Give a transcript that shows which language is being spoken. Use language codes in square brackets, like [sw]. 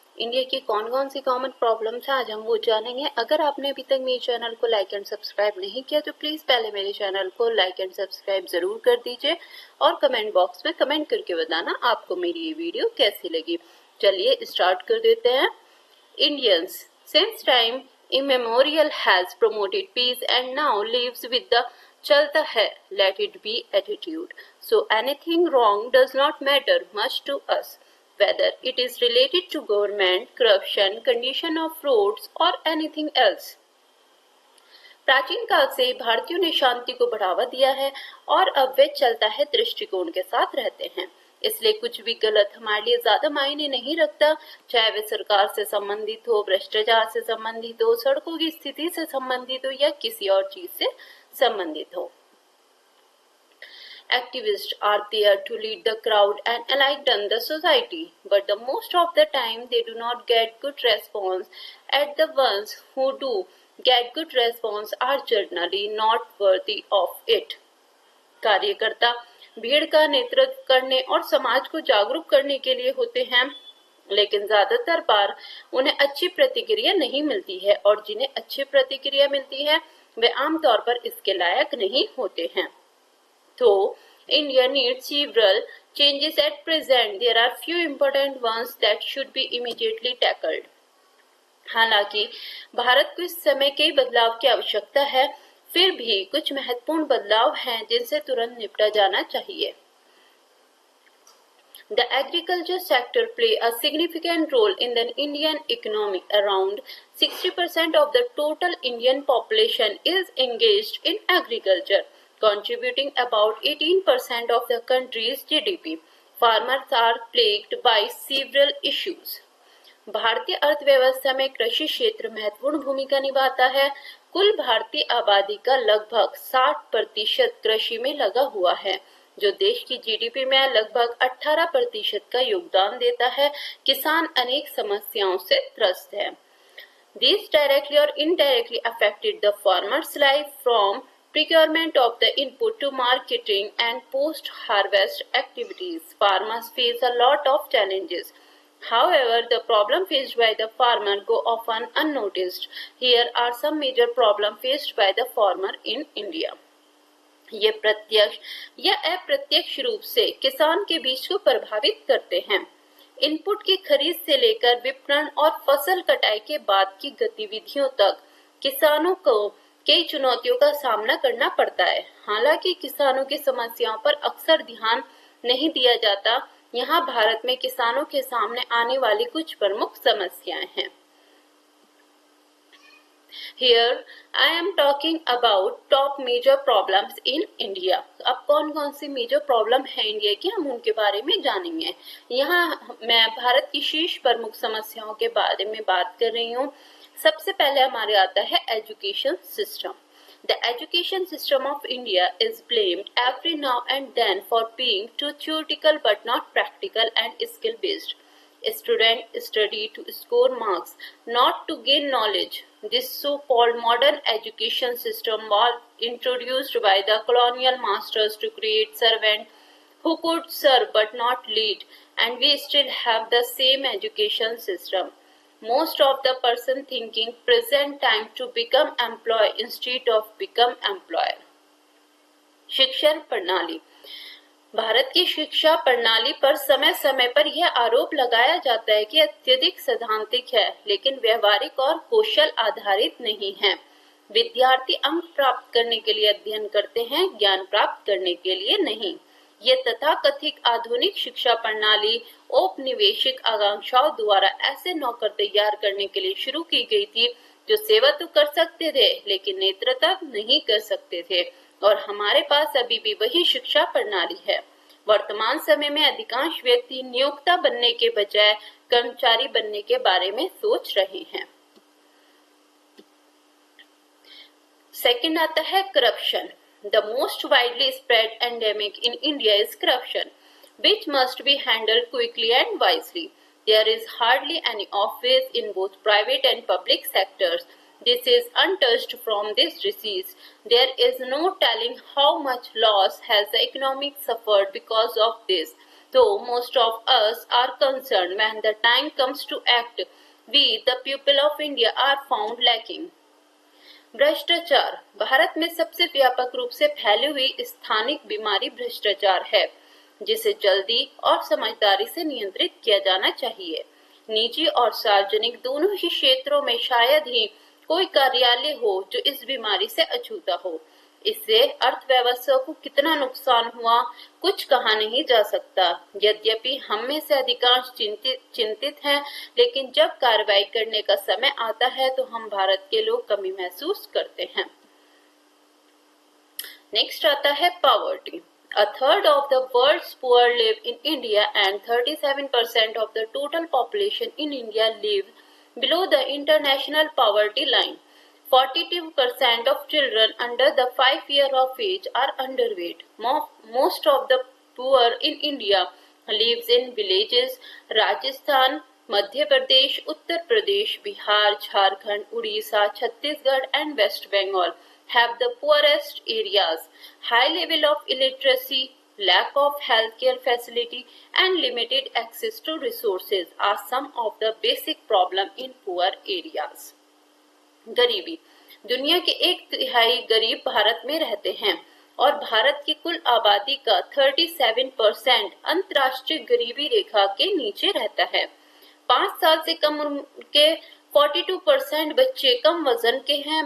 [hi] India की कौन कौन सी [en] common problems [hi] हैं आज हम वो जानेंगे। अगर आपने अभी तक मेरे चैनल को [en] like and subscribe [hi] नहीं किया तो प्लीज़ पहले मेरे चैनल को [en] like and subscribe [hi] ज़रूर कर दीजिए और [en] comment box [hi] में कमेंट करके बताना आपको मेरी ये वीडियो कैसी लगी। चलिए स्टार्ट कर देते हैं। [en] Indians, since time immemorial, has promoted peace and now lives with the [hi] "chalta hai, [en] let it be" attitude. So anything wrong does not matter much to us, whether it is related to government, corruption, condition of roads or anything else. [hi] प्राचीन काल से भारतीयों ने शांति को बढ़ावा दिया है और अब वे चलता है दृष्टिकोण के साथ रहते हैं। इसलिए कुछ भी गलत हमारे लिए ज्यादा मायने नहीं रखता, चाहे वे सरकार से संबंधित हो, भ्रष्टाचार से संबंधित हो, सड़कों की स्थिति से संबंधित हो या किसी और चीज से संबंधित हो। [en] Activists are there to lead the crowd and enlighten the society, but the most of the time they do not get good response, and the ones who do get good response are generally not worthy of it. [hi] कार्यकर्ता भीड़ का नेतृत्व करने और समाज को जागरूक करने के लिए होते हैं, लेकिन ज्यादातर बार उन्हें अच्छी प्रतिक्रिया नहीं मिलती है और जिन्हें अच्छी प्रतिक्रिया मिलती है वे आमतौर पर इसके लायक नहीं होते हैं। [en] तो India needs several changes at present. There are few important ones that should be immediately tackled. [hi] हालांकि भारत को इस समय कई बदलाव की आवश्यकता है, फिर भी कुछ महत्वपूर्ण बदलाव हैं जिनसे तुरंत निपटा जाना चाहिए। [en] The agriculture sector play a significant role in the Indian economy. Around 60% of the total Indian population is engaged in agriculture, contributing about 18% of the country's GDP. Farmers are plagued by several issues. [hi] भारतीय अर्थव्यवस्था में कृषि क्षेत्र महत्वपूर्ण भूमिका निभाता है। कुल भारतीय आबादी का लगभग 60% कृषि में लगा हुआ है, जो देश की जीडीपी में लगभग 18% का योगदान देता है। किसान अनेक समस्याओं से त्रस्त है। [en] These directly or indirectly affected the farmer's life, from procurement of the input to marketing and post-harvest activities. Farmers face a lot of challenges. However, the problem faced by the farmer go often unnoticed. Here are some major problems faced by the farmer in India. [hi] ये प्रत्यक्ष या अप्रत्यक्ष रूप से किसान के बीच को प्रभावित करते हैं। इनपुट की खरीद से लेकर विपणन और फसल कटाई के बाद की गतिविधियों तक किसानों को कई चुनौतियों का सामना करना पड़ता है। हालांकि किसानों की समस्याओं पर अक्सर ध्यान नहीं दिया जाता। यहाँ भारत में किसानों के सामने आने वाली कुछ प्रमुख समस्याएं हैं। [en] Here I am talking about top major problems in India. [hi] अब कौन कौन सी [en] major problem [hi] है इंडिया की, हम उनके बारे में जानेंगे। यहाँ मैं भारत की शीर्ष प्रमुख समस्याओं के बारे में बात कर रही हूँ। सबसे पहले हमारे आता है [en] Education system. The education system of India is blamed every now and then for being too theoretical but not practical and skill based. Students study to score marks, not to gain knowledge. This so-called modern education system was introduced by the colonial masters to create servants who could serve but not lead, and we still have the same education system. Most of the person thinking present time to become employee instead of become employer. [hi] शिक्षा प्रणाली। भारत की शिक्षा प्रणाली पर समय समय पर यह आरोप लगाया जाता है कि अत्यधिक सैद्धांतिक है, लेकिन व्यवहारिक और कौशल आधारित नहीं है। विद्यार्थी अंक प्राप्त करने के लिए अध्ययन करते हैं, ज्ञान प्राप्त करने के लिए नहीं। ये तथाकथित आधुनिक शिक्षा प्रणाली औपनिवेशिक आकांक्षाओं द्वारा ऐसे नौकर तैयार करने के लिए शुरू की गई थी जो सेवा तो कर सकते थे लेकिन नेतृत्व नहीं कर सकते थे, और हमारे पास अभी भी वही शिक्षा प्रणाली है। वर्तमान समय में अधिकांश व्यक्ति नियोक्ता बनने के बजाय कर्मचारी बनने के बारे में सोच रहे हैं। सेकंड आता है corruption. [en] The most widely spread endemic in India is corruption, which must be handled quickly and wisely. There is hardly any office in both private and public sectors This is untouched from this disease. There is no telling how much loss has the economic suffered because of this. Though most of us are concerned, when the time comes to act, we, the people of India, are found lacking. [hi] भ्रष्टाचार भारत में सबसे व्यापक रूप से फैली हुई स्थानिक बीमारी भ्रष्टाचार है, जिसे जल्दी और समझदारी से नियंत्रित किया जाना चाहिए। निजी और सार्वजनिक दोनों ही क्षेत्रों में शायद ही कोई कार्यालय हो जो इस बीमारी से अछूता हो। इससे अर्थव्यवस्था को कितना नुकसान हुआ कुछ कहा नहीं जा सकता। यद्यपि हम में से अधिकांश चिंतित हैं, लेकिन जब कार्रवाई करने का समय आता है तो हम भारत के लोग कमी महसूस करते हैं। नेक्स्ट आता है poverty. [en] A third of the world's poor live in India and 37% of the total population in India live below the international poverty line. 42% of children under the 5 year of age are underweight. Most of the poor in India lives in villages. Rajasthan, Madhya Pradesh, Uttar Pradesh, Bihar, Jharkhand, Odisha, Chhattisgarh and West Bengal have the poorest areas. High level of illiteracy, lack of healthcare facility and limited access to resources are some of the basic problem in poor areas. [hi] गरीबी दुनिया के 1/3 गरीब भारत में रहते हैं और भारत की कुल आबादी का 37% अंतर्राष्ट्रीय गरीबी रेखा के नीचे रहता है। 5 साल से कम उम्र के 42% बच्चे कम वजन के हैं।